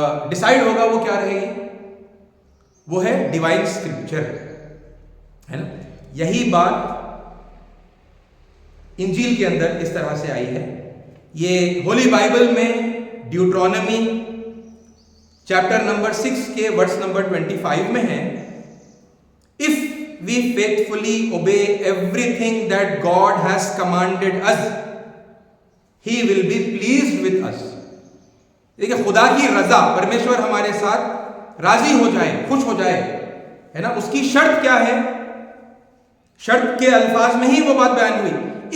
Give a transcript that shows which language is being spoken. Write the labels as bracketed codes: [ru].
[ur] Decide ہوگا وہ کیا رہے گی؟ وہ ہے ڈیوائن اسکرپچر، ہے نا. یہی بات انجیل کے اندر اس طرح سے آئی ہے. یہ ہولی بائبل میں ڈیوٹرونمی چیپٹر نمبر 6 کے ورس نمبر 25 میں ہے. [en] If we faithfully obey everything that God has commanded us, He will be pleased with us. [ur] دیکھیں خدا کی رضا، پرمیشور ہمارے ساتھ راضی ہو جائے، خوش ہو جائے، ہے نا. اس کی شرط کیا ہے؟ شرط کے الفاظ میں ہی وہ بات بیان ہوئی.